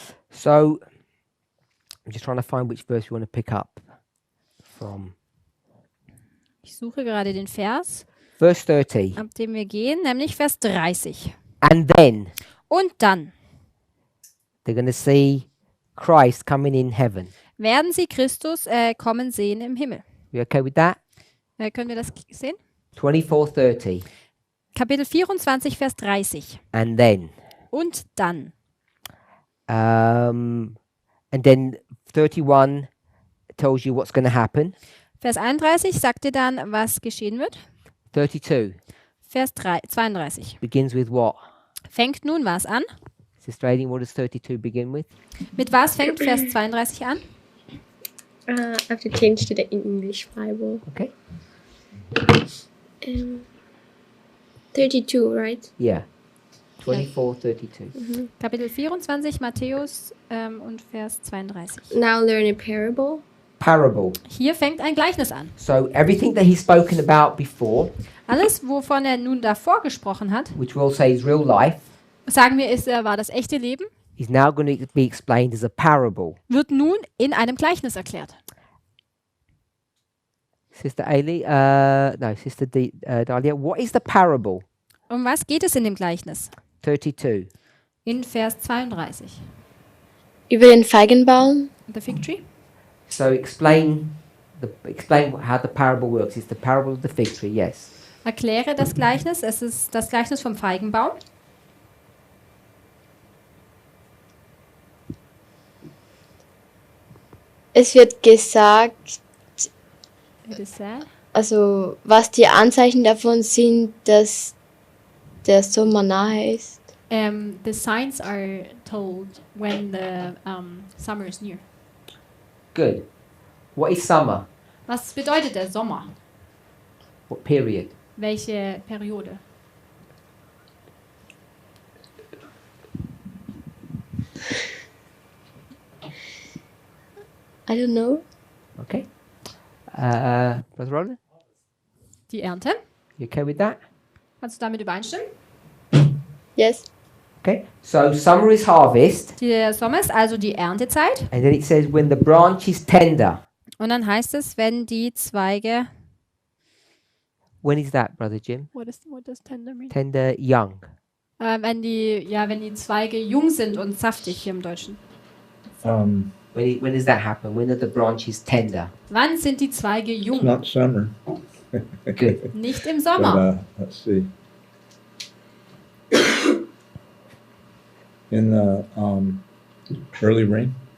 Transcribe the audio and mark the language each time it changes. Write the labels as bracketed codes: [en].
[en] So I'm just trying to find which verse we want to pick up from. [de] Ich suche gerade den Vers, [en] Verse 30. [de] ab dem wir gehen, nämlich Vers 30. [en] And then [de] Und dann [en] they're going to see Christ coming in heaven. [de] werden sie Christus kommen sehen im Himmel. [en] You okay with that? [de] Können wir das sehen? [en] 24:30. [de] Kapitel 24, Vers 30. [en] And then. [de] Und dann. [en] And then 31 tells you what's going to happen. [de] Vers 31 sagt dir dann, was geschehen wird. [en] 32 [de] Vers 32 [en] begins with what? [de] fängt nun was an? [en] Sister Aileen, what does 32 begin with? [de] Mit was fängt Vers 32 an? [en] I have to change to the English Bible. Okay. 32, right? Yeah. 24:32. [de] Kapitel 24, Matthäus und Vers 32. [en] Now learn a parable. Parable. [de] Hier fängt ein Gleichnis an. [en] So everything that he's spoken about before, [de] Alles, wovon er nun davor gesprochen hat, [en] which we'll say is real life, [de] sagen wir, war das echte Leben, [en] is now going to be explained as a parable. [de] wird nun in einem Gleichnis erklärt. [en] Sister Aileen, no, Sister Dahlia, what is the parable? [de] Um was geht es in dem Gleichnis? [en] 32. [de] In Vers 32. Über den Feigenbaum. [en] The fig tree. So explain how the parable works. It's the parable of the fig tree, yes. [de] Erkläre das Gleichnis. Es ist das Gleichnis vom Feigenbaum. Es wird gesagt, [en] It is said. [de] also was die Anzeichen davon sind, dass der Sommer nahe ist. [en] The signs are told when the summer is near. Good. What is summer? [de] Was bedeutet der Sommer? [en] What period? [de] Welche Periode? [en] I don't know. Okay. Brother Roland, [de] Die Ernte. [en] you okay with that? [de] Kannst du damit übereinstimmen? [en] Yes. Okay. So summer is harvest, [de] Der Sommer ist also die Erntezeit. [en] and then it says when the branch is tender. [de] Und dann heißt es, wenn die Zweige. [en] When is that, Brother Jim? What does tender mean? Tender, young. [de] Wenn die Zweige jung sind und saftig hier im Deutschen. [en] When does that happen? When are the branches tender? [de] Wann sind die Zweige [en] It's [de] jung? [en] not summer, Good. [de] Nicht im [en] but [de] Sommer. [en] let's see. In the early rain,